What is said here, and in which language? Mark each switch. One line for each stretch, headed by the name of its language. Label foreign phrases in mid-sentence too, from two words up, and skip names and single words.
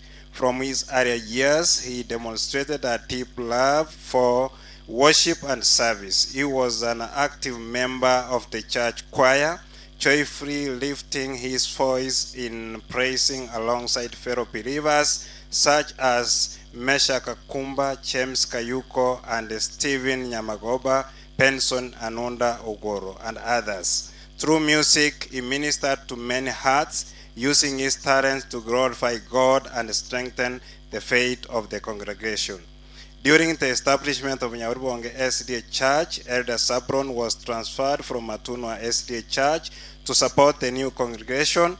English: From his early years, he demonstrated a deep love for worship and service. He was an active member of the church choir, joyfully lifting his voice in praising alongside fellow believers such as Mesha Kakumba, James Kayuko, and Stephen Nyamagoba, Penson Anonda Ogoro, and others. Through music, he ministered to many hearts, using his talents to glorify God and strengthen the faith of the congregation. During the establishment of Nyahururu SDA Church, Elder Sabron was transferred from Matunwa SDA Church to support the new congregation.